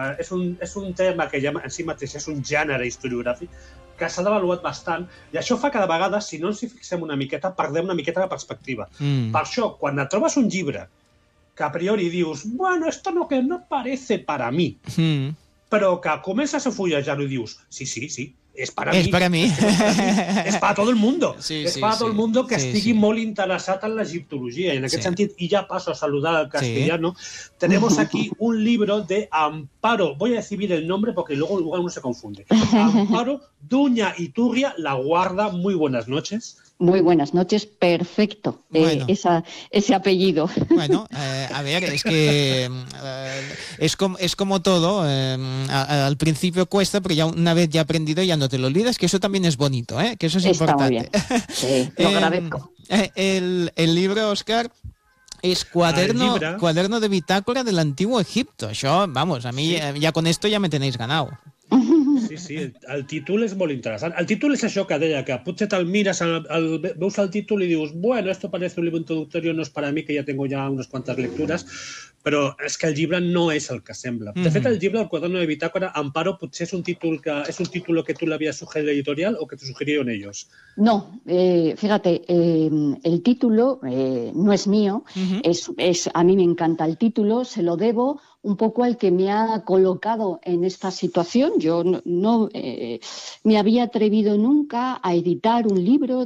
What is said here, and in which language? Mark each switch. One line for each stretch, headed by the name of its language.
Catalan: És un tema que ja en si mateix és un gènere historiogràfic que s'ha devaluat bastant, i això fa que de vegades, si no ens hi fixem una miqueta, perdem una miqueta de perspectiva. Mm. Per això, quan et trobes un llibre que a priori dius
Spanish: «Bueno, esto no que no parece para mí»,
Catalan: però que comences a fullejar-ho i dius sí, és per a mi. És per a tot el mundo. És per a tot el mundo que estigui molt interessat en l'egiptologia. I en aquest sentit, i ja passo a saludar al castellano,
Spanish: tenemos aquí un libro de Amparo, voy a decir el nombre porque luego igual uno se confunde. Amparo Duña Iturria, La Guarda, muy buenas noches. Muy buenas noches, perfecto, bueno. ese apellido. Bueno, a ver, es que es como todo, al principio cuesta, pero ya una vez ya aprendido ya no te lo olvidas, que eso también es bonito, que eso es está importante. Está muy bien, sí, lo agradezco. El libro, Óscar, es cuaderno de bitácora del Antiguo Egipto. Eso, vamos, a mí ya con esto ya me tenéis ganado.
Catalan: Sí, sí, el títol és molt interessant. El títol és això que deia, que potser te'l mires, veus el títol i dius
Spanish: «Bueno, esto parece un libro introductorio, no es para mí, que ya tengo ya unas cuantas lecturas»,
Catalan: però és que el llibre no és el que sembla. De fet, el llibre, el quaderno de bitàcora, Amparo, potser és un títol que tu l'havies sugerit a l'editorial o que
Spanish: te sugerieron ellos. No, fíjate, el título no es mío, es a mí me encanta el título, se lo debo un poco al que me ha colocado en esta situación. Yo no me había atrevido nunca a editar un libro.